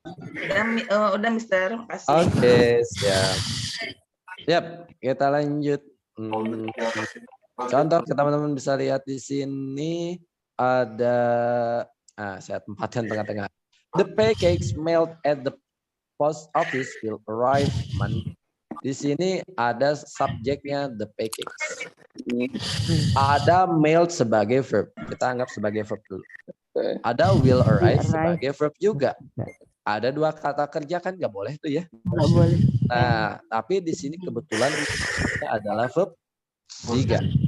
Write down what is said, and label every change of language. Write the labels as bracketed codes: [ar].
[id] Udah Mister, makasih. Oke, siap. Siap, kita lanjut. Contoh teman-teman bisa lihat di sini ada saya tempatkan tengah-tengah. [en] The pancakes mailed at the post office will arrive Monday. [id] Di sini ada subjeknya the pancakes. Ada mailed sebagai verb. Kita anggap sebagai verb dulu. Ada will arrive sebagai verb juga. Ada dua kata kerja kan nggak boleh tuh ya. Nggak boleh. Nah, tapi di sini kebetulan adalah verb 3.